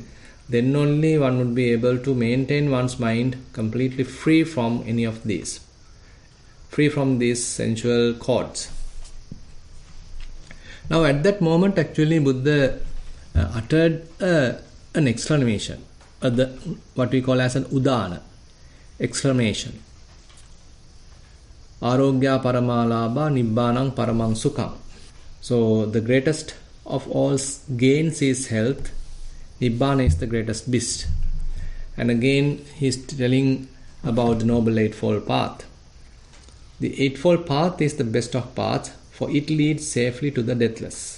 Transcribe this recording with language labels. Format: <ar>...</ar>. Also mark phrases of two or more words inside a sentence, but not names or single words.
<en>Then only one would be able to maintain one's mind completely free from any of these, free from these sensual cords. Now at that moment actually Buddha uttered an exclamation, what we call as an udana, exclamation.</en> <pi>Arogya paramalabha nibbanang paramang sukham.</pi> <en>So the greatest of all gains is health. Nibbana is the greatest bliss. And again he is telling about the Noble Eightfold Path. The Eightfold Path is the best of paths, for it leads safely to the deathless.</en>